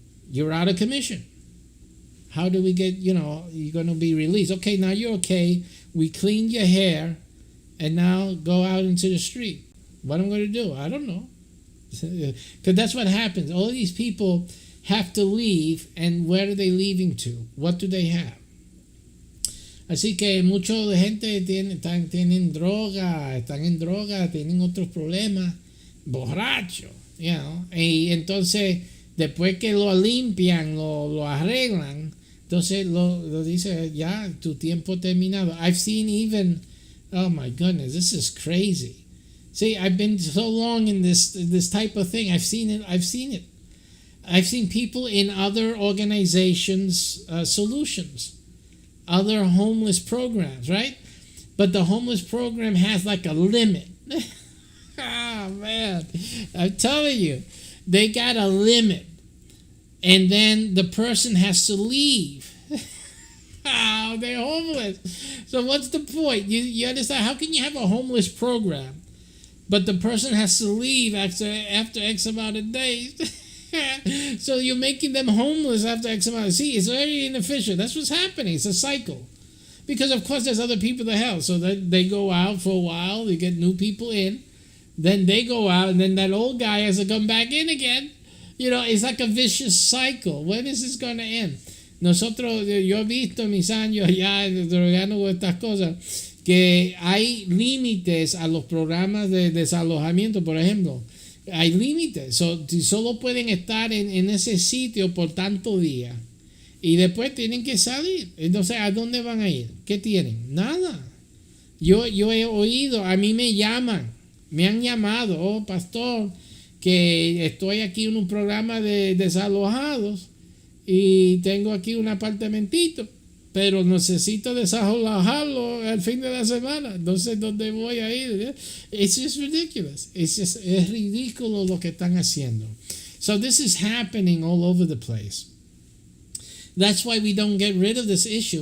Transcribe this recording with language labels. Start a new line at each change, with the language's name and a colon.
English: You're out of commission. How do we get, you're going to be released? Okay, now you're okay. We cleaned your hair, and now go out into the street. What am I going to do? I don't know. Because that's what happens. All these people have to leave, and where are they leaving to? What do they have?
Spanish: Así que mucha gente tienen droga, están en droga, tienen otros problemas, borrachos, y entonces después que lo limpian, lo arreglan, entonces lo dice, ya, tu tiempo terminado.
English: I've seen even, oh my goodness, this is crazy. See, I've been so long in this type of thing. I've seen it. I've seen people in other organizations' solutions, other homeless programs, right? But the homeless program has like a limit. Oh, man. I'm telling you, they got a limit. And then the person has to leave. Oh, they're homeless. So what's the point? You understand? How can you have a homeless program, but the person has to leave after X amount of days? So you're making them homeless after X amount. See, it's very inefficient. That's what's happening. It's a cycle. Because, of course, there's other people that help. So they go out for a while. They get new people in. Then they go out, and then that old guy has to come back in again. It's like a vicious cycle. When is this going to end?
Spanish: Nosotros, yo he visto en mis años ya trabajando con estas cosas, que hay límites a los programas de desalojamiento, por ejemplo. Hay límites. Solo pueden estar en ese sitio por tanto día. Y después tienen que salir. Entonces, ¿a dónde van a ir? ¿Qué tienen? Nada. Yo he oído, a mí me llaman, me han llamado, oh pastor, que estoy aquí en un programa de desalojados y tengo aquí un apartamentito, pero necesito desalojarlo al fin de la semana. No sé dónde voy a ir.
English: It's just ridiculous.
Spanish: Es ridículo lo que están haciendo.
English: So this is happening all over the place. That's why we don't get rid of this issue.